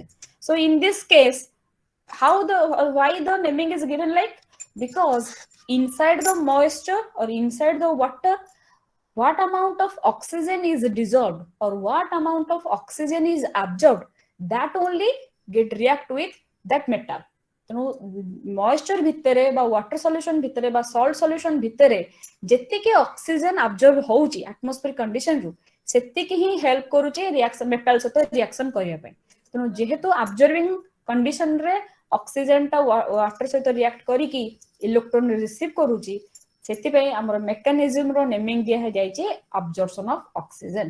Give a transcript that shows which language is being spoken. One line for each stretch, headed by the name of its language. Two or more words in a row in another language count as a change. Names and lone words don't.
English: So in this case, how the why the naming is given like, because inside the moisture or inside the water, what amount of oxygen is dissolved or what amount of oxygen is absorbed, that only get react with that metal.
Odia: ତେଣୁ ମଏଶ୍ଚର ଭିତରେ ବା
English: water solution
Odia: ଭିତରେ ବା
English: salt solution
Odia: ଭିତରେ ଯେତିକି
English: oxygen absorb
Odia: ହଉଛି
English: atmosphere condition
Odia: ରୁ ସେତିକି ହିଁ ହେଲ୍ପ କରୁଛି
English: reaction metal
Odia: ସହିତ ରିଆକ୍ସନ କରିବା ପାଇଁ। ତେଣୁ ଯେହେତୁ
English: absorbing condition
Odia: ରେ ଅକ୍ସିଜେନ ଟା ୱାଟର ସହିତ ରିଆକ୍ଟ କରିକି
English: electron receive
Odia: କରୁଛି, ସେଥିପାଇଁ ଆମର ମେକାନିଜମ ର ନେମିଂ ଦିଆ ହେଇଯାଇଛି
English: absorption of oxygen.